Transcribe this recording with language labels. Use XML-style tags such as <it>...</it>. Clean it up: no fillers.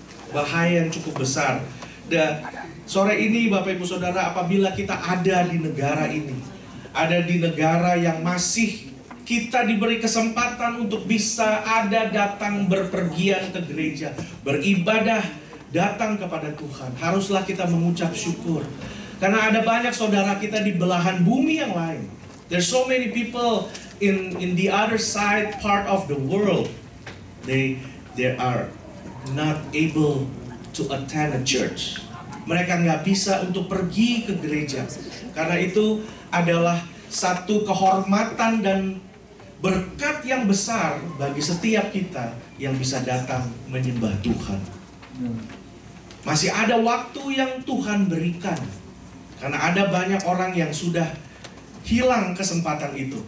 <id>Bahaya yang cukup besar. Dan sore ini Bapak Ibu Saudara, apabila kita ada di negara ini, ada di negara yang masih kita diberi kesempatan untuk bisa datang berpergian ke gereja, beribadah, datang kepada Tuhan, haruslah kita mengucap syukur. Karena ada banyak saudara kita di belahan bumi yang lain.</id> <en>There's so many people in the other side part of the world. They are not able to attend a church.</en> <id>Mereka nggak bisa untuk pergi ke gereja. Karena itu adalah satu kehormatan dan berkat yang besar bagi setiap kita yang bisa datang menyembah Tuhan. Masih ada waktu yang Tuhan berikan. Karena ada banyak orang yang sudah hilang kesempatan itu.</id>